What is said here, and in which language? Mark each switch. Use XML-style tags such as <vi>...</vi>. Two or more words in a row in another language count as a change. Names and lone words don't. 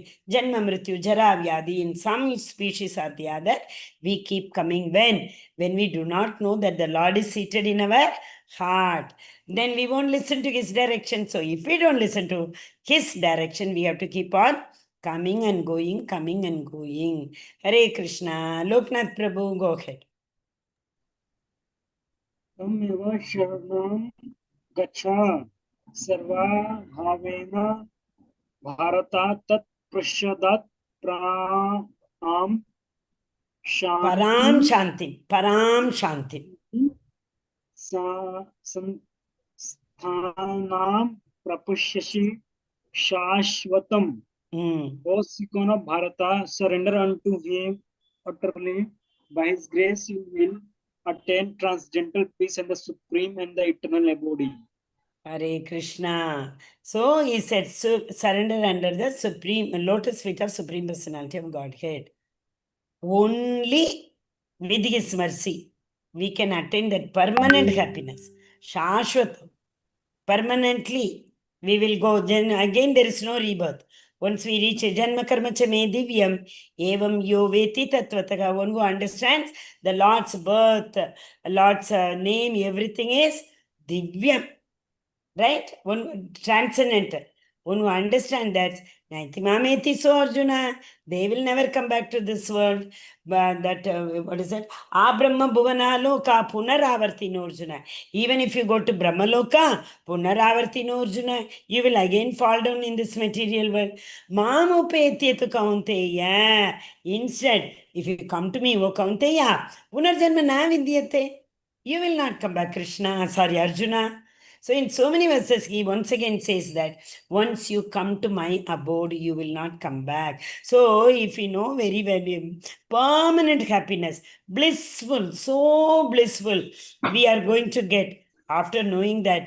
<sa>जन्म मृत्यु जरा व्याधि,</sa> <en>in some species or the other, we keep coming. When we do not know that the Lord is seated in our heart, then we won't listen to His direction. So if we don't listen to His direction, we have to keep on coming and going, coming and going. Hare Krishna. Loknath Prabhu, go ahead.</en> <sa>तमेव शरणं गच्छ सर्वा भावेन भारतात् तत् पश्चात् परम शान्ति. परम शान्ति. स्थानां प्रपश्यसि शाश्वतम्.</sa> <en>O Sikon of Bharata, surrender unto Him utterly. By His grace, you will attain transcendental peace and the supreme and the eternal abode. Hare Krishna. So he said, surrender under the supreme lotus feet of Supreme Personality of Godhead. Only with His mercy, we can attain that permanent happiness. Shashwat. Permanently, we will go. Then again, there is no rebirth. Once we reach</en> <sa>जन्म कर्म च मे दिव्यम् एवं यो वेत्ति तत्त्वतः,</sa> <en>one who understands the Lord's birth, Lord's name, everything is Divyam. Right? One transcendental. One who understands that,</en> <sa>नैति मामेति सो अर्जुन,</sa> <en>they will never come back to this world. But that, what is it?</en> <sa>आब्रह्म भुवन लोका पुनरावर्तिनो अर्जुन.</sa> <en>Even if you go to Brahma Loka,</en> <sa>पुनरावर्तिनो अर्जुन,</sa> <en>you will again fall down in this material world.</en> <sa>मामुपेत्य तु कौन्तेय.</sa> <en>Instead, if you come to me, O Kaunteya,</en> <sa>पुनर्जन्म न विद्यते.</sa> <en>You will not come back, Krishna, sorry, Arjuna. So in so many verses, he once again says that once you come to my abode, you will not come back. So if we know very well, permanent happiness, blissful, so blissful, we are going to get after knowing that.</en>